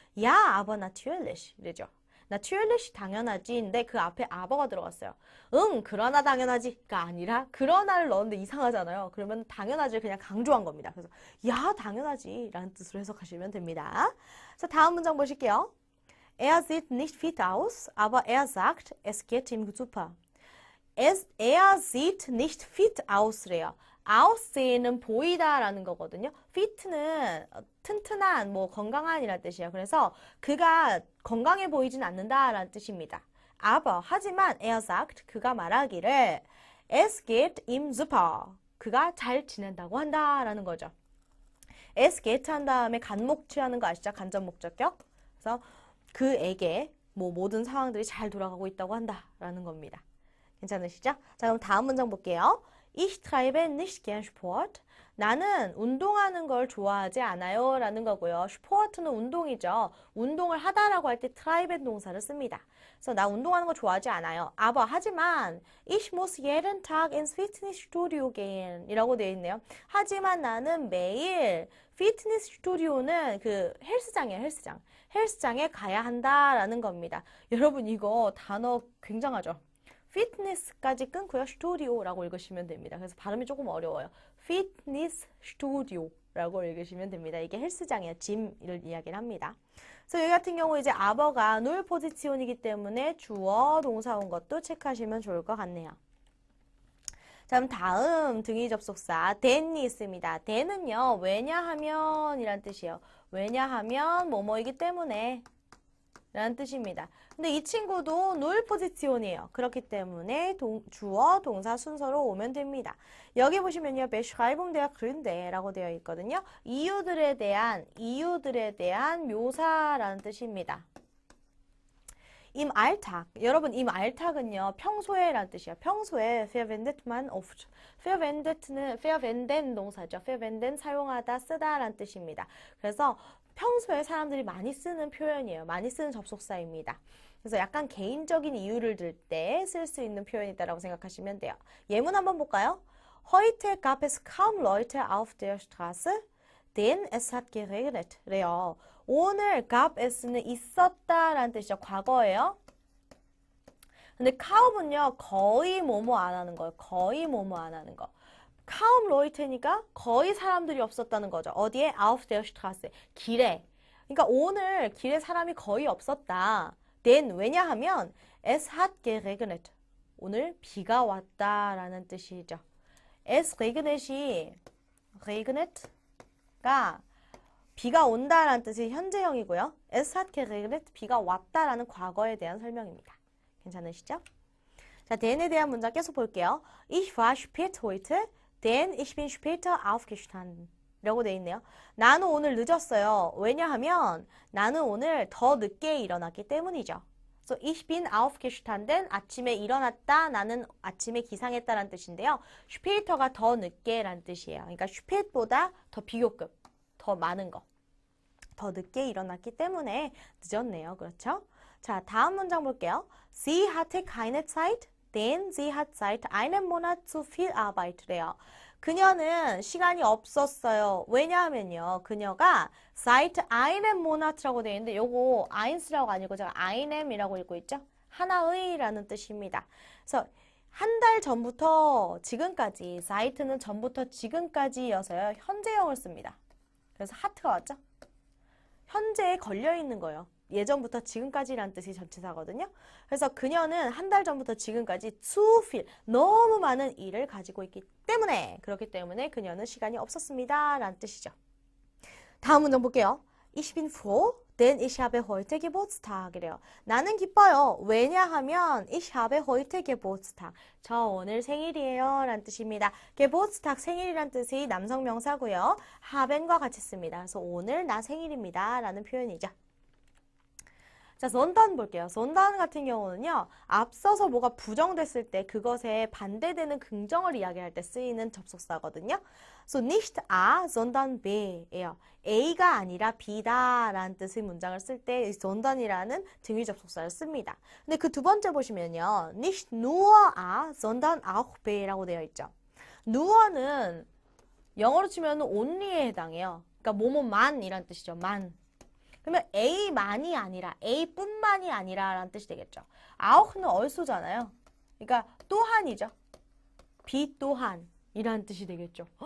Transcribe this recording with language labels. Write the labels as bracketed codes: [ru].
[de] Ja, aber natürlich. [ko] 이러죠. natürlich 당연하지. 근데 그 앞에 aber가 들어갔어요. 응, 그러나 당연하지가 아니라 그러나를 넣었는데 이상하잖아요. 그러면 당연하지를 그냥 강조한 겁니다. 그래서 야, 당연하지. 라는 뜻으로 해석하시면 됩니다. 자, 다음 문장 보실게요. [de] Er sieht nicht fit aus, aber er sagt, es geht ihm super. Er sieht nicht fit aus래요. [ko] ausseen은 보이다라는 거거든요. fit는 튼튼한, 뭐 건강한이라는 뜻이에요. 그래서 그가 건강해 보이진 않는다라는 뜻입니다. [de] aber [ko] 하지만 [de] er sagt [ko] 그가 말하기를 [de] es geht ihm super. [ko] 그가 잘 지낸다고 한다라는 거죠. es geht 한 다음에 간목 취하는 거 아시죠? 간접 목적격. 그래서 그에게 뭐 모든 상황들이 잘 돌아가고 있다고 한다라는 겁니다. 괜찮으시죠? 자, 그럼 다음 문장 볼게요. [de] Ich treibe nicht gern Sport. [ko] 나는 운동하는 걸 좋아하지 않아요. 라는 거고요. Sport는 운동이죠. 운동을 하다라고 할 때 treiben 동사를 씁니다. 그래서 나 운동하는 거 좋아하지 않아요. [de] aber [ko] 하지만 [de] ich muss jeden Tag ins Fitnessstudio gehen [ko] 이라고 되어 있네요. 하지만 나는 매일 피트니스 스튜디오는 그 헬스장이에요. 헬스장. 헬스장에 가야 한다라는 겁니다. 여러분 이거 단어 굉장하죠? 피트니스까지 끊고요. 스튜디오라고 읽으시면 됩니다. 그래서 발음이 조금 어려워요. 피트니스 스튜디오라고 읽으시면 됩니다. 이게 헬스장이에요. 짐을 이야기를 합니다. 그래서 여기 같은 경우 이제 aber가 null 포지션이기 때문에 주어 동사 온 것도 체크하시면 좋을 것 같네요. 자, 그럼 다음 등위 접속사 then이 있습니다. then은요. 왜냐하면 이란 뜻이에요. 왜냐하면 뭐뭐이기 때문에 라는 뜻입니다. 근데 이 친구도 null 포지션이에요. 그렇기 때문에 주어, 동사 순서로 오면 됩니다. 여기 보시면요. [de] Beschreibung der Gründe [ko] 라고 되어 있거든요. 이유들에 대한 묘사라는 뜻입니다. [de] Im Alltag. [ko] 여러분, im Alltag은요. 평소에 라는 뜻이에요. 평소에 [de] verwendet man oft. [ko] verwendet는 verwenden 동사죠. verwenden 사용하다, 쓰다 라는 뜻입니다. 그래서 평소에 사람들이 많이 쓰는 표현이에요. 많이 쓰는 접속사입니다. 그래서 약간 개인적인 이유를 들 때 쓸 수 있는 표현이다라고 생각하시면 돼요. 예문 한번 볼까요? [de] Heute gab es kaum Leute auf der Straße, denn es hat geregnet. [ko] 래요. 오늘 gab es는 있었다라는 뜻이죠. 과거예요. 근데 kaum은요, 거의 뭐뭐 안 하는 거예요. 거의 뭐뭐 안 하는 거. kaum Leute니까 거의 사람들이 없었다는 거죠. 어디에? [de] Auf der Straße. [ko] 길에. 그러니까 오늘 길에 사람이 거의 없었다. [de] denn [ko] 왜냐하면 [de] es hat geregnet. [ko] 오늘 비가 왔다라는 뜻이죠. [de] es regnet [ko] 이 regnet가 비가 온다라는 뜻이 현재형이고요. [de] es hat geregnet [ko] 비가 왔다라는 과거에 대한 설명입니다. 괜찮으시죠? 자, then에 대한 문장 계속 볼게요. [de] Ich war spät heute, denn ich bin später aufgestanden. [ko] 라고 돼 있네요. 나는 오늘 늦었어요. 왜냐하면 나는 오늘 더 늦게 일어났기 때문이죠. [de] So, ich bin aufgestanden, [ko] 아침에 일어났다, 나는 아침에 기상했다라는 뜻인데요. später가 더 늦게라는 뜻이에요. 그러니까 spät보다 더 비교급, 더 많은 거. 더 늦게 일어났기 때문에 늦었네요. 그렇죠? 자, 다음 문장 볼게요. [de] Sie hatte keine Zeit, denn sie hat seit einem Monat zu viel Arbeit. [ko] 래요. 그녀는 시간이 없었어요. 왜냐하면요. 그녀가 [de] seit einem Monat [ko] 라고 되어 있는데 요거 eins라고 아니고 제가 einem이라고 읽고 있죠. 하나의라는 뜻입니다. 그래서 한 달 전부터 지금까지 seit는 전부터 지금까지여서요. 현재형을 씁니다. 그래서 하트가 왔죠. 현재에 걸려 있는 거예요. 예전부터 지금까지라는 뜻이 전치사거든요. 그래서 그녀는 한 달 전부터 지금까지 zu viel, 너무 많은 일을 가지고 있기 때문에 그렇기 때문에 그녀는 시간이 없었습니다. 라는 뜻이죠. 다음 문장 볼게요. [de] Ich bin froh, denn ich habe heute Geburtstag. [ko] 이래요. 나는 기뻐요. 왜냐하면 [de] ich habe heute Geburtstag. [ko] 저 오늘 생일이에요. 라는 뜻입니다. Geburtstag, 생일이란 뜻이 남성 명사고요. haben과 같이 씁니다. 그래서 오늘 나 생일입니다. 라는 표현이죠. 자, sondern 볼게요. sondern 같은 경우는요. 앞서서 뭐가 부정됐을 때 그것에 반대되는 긍정을 이야기할 때 쓰이는 접속사거든요. [de] So nicht A, sondern B예요. [ko] A가 아니라 B다 라는 뜻의 문장을 쓸 때 sondern이라는 등위 접속사를 씁니다. 근데 그 두 번째 보시면요. [de] nicht nur A, sondern auch B [ko] 라고 되어 있죠. nur는 영어로 치면 only에 해당해요. 그러니까 뭐뭐만 이란 뜻이죠. 만. 그러면 A만이 아니라 A뿐만이 아니라 라는 뜻이 되겠죠. 아우는 얼소잖아요. 그러니까 또한이죠. B 또한 이라는 뜻이 되겠죠.